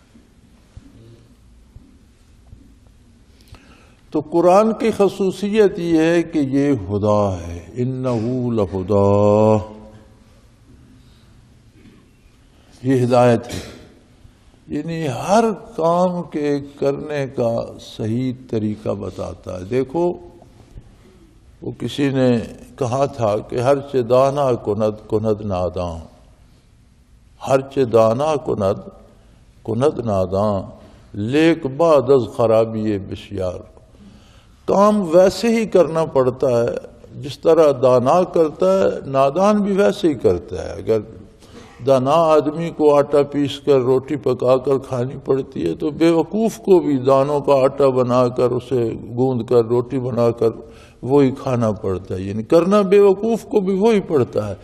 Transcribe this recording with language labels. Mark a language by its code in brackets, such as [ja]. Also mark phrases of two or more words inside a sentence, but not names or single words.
[ur] تو قرآن کی خصوصیت یہ ہے کہ یہ ہدا ہے، [ar] انہ لہدا، [ur] یہ ہدایت ہے، یعنی ہر کام کے کرنے کا صحیح طریقہ بتاتا ہے۔ دیکھو وہ کسی نے کہا تھا کہ [fa] ہر چه دانا کند ناداں، ہر چه دانا کند ناداں، لیک بعد از خرابی بسیار۔ [ur] کام ویسے ہی کرنا پڑتا ہے جس طرح دانا کرتا ہے، نادان بھی ویسے ہی کرتا ہے۔ اگر دانا آدمی کو آٹا پیس کر روٹی پکا کر کھانی پڑتی ہے تو بے وقوف کو بھی دانوں کا آٹا بنا کر اسے گوندھ کر روٹی بنا کر وہی کھانا پڑتا ہے، یعنی کرنا بے وقوف کو بھی وہی پڑتا ہے۔